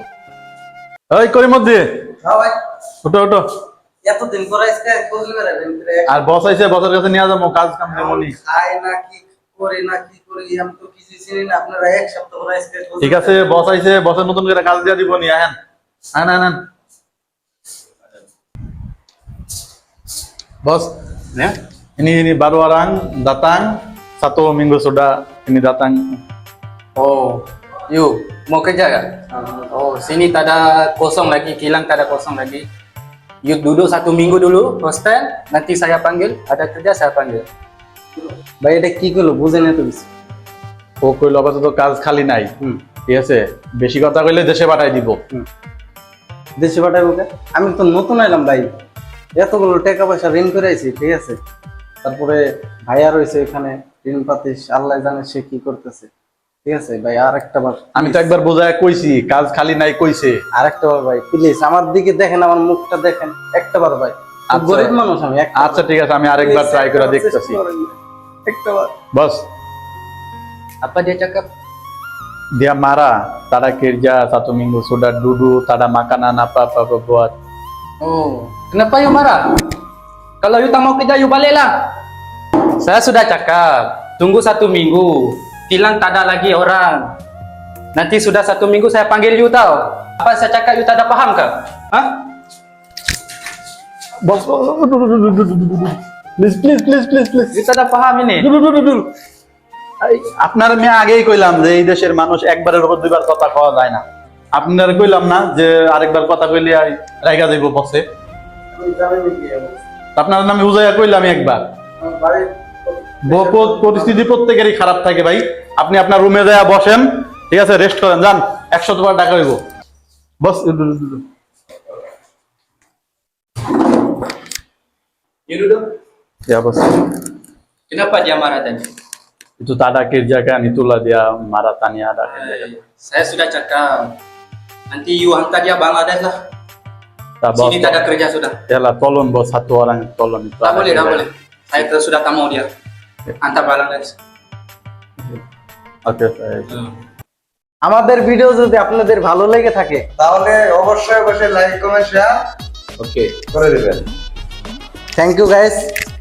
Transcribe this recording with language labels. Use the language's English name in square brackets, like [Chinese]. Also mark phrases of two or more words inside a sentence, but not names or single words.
[Bangla] ওই করিম মধ্যে ওটো ওটো। এতদিন পরে আজকে কইলি বেরাবেন আর বস আইছে, বসের কাছে নিয়ে যাবো, কাজ কাম দেবনি। খাই না কি করি না কি করি আমি তো কিছু চিনি না। আপনারা এক সপ্তাহ পরে আজকে ঠিক আছে, বস আইছে, বসের নতুন করে কাজ দিয়ে দিব নি। আহেন আহেন আহেন। Bos, [Malay] Ya? ini baru orang datang, 1 minggu sudah ini datang. Oh, yuk mau kerja kan? Oh, sini tak ada kosong lagi, kilang tak ada kosong lagi. Yuk duduk 1 minggu dulu, hostel. Nanti saya panggil, ada kerja saya panggil. [Bangla] ভাই এটা কি করলো বুঝে না তো কিছু। ও কইল আপাতত কাজ খালি নাই, ঠিক আছে, বেশি কথা কইলে দেশে পাঠাই দিব। দেশে পাঠাবো কে? আমি তো নতুন এলাম ভাই, এতগুলো টাকা পয়সা ঋণ করে আইছি, ঠিক আছে। তারপরে ভাইয়া রয়েছে এখানে, ঋণ পাতিস আল্লাহ জানে সে কি করতেছে, ঠিক আছে ভাই। আর একটা বার আমি তো একবার বোঝায় কইছি কাজ খালি নাই কইছে। আর একটা বার ভাই প্লিজ আমার দিকে দেখেন, আমার মুখটা দেখেন একটা বার ভাই। আচ্ছা। গরিব মানুষ আমি, আচ্ছা ঠিক আছে, আমি আরেকবার ট্রাই করে দেখতেছি। একটা বার। [Malay] Bos, Apa dia cakap? dia marah, tak ada kerja 1 minggu sudah duduk, tak ada makanan apa-apa buat. Oh, kenapa you marah? Kalau you tak mau kerja, you baliklah. Saya sudah cakap, tunggu 1 minggu. Kilang tak ada lagi orang. Nanti sudah 1 minggu saya panggil you tahu. Apa saya cakap you tak ada paham kah? Hah? Bos, please. You tak ada paham ini. [Bangla] আপনার মেয়ে আগেই কইলাম যে এই দেশের মানুষ একবারের উপর 2বার কথা কওয়া যায় না। আপনার কইলাম না যে আরেকবার কথা কইলে রাইগা যাইব বসে। আমি জানি না কি আপনার নামে উজাইয়া কইলাম একবার। পরিস্থিতি প্রত্যেকেরই খারাপ থাকে ভাই। আপনি আপনার রুমে যায় বসেন, ঠিক আছে, রেস্ট করেন, যান। 100 বার টাকা হইব বস। [Malay] You duduk. Ya bos, Kenapa dia marah tadi? itu tak ada kerja kan, itulah dia marah, tanya ada kerja kan. Saya sudah cakap. Nanti you hantar dia Bangladesh lah. Tak bos, Sini tak ada kerja sudah. ya lah, tolong bos, 1 orang tolong itu. Tak ada boleh, tak kerja. boleh. Saya terus sudah tak mau dia. Hantar Bangladesh. Oke, saya. [Bangla] আমাদের ভিডিও যদি আপনাদের ভালো লেগে থাকে [English] তাহলে অবশ্যই like comment share Oke. [Bangla] করে দিবেন। [English] thank you guys.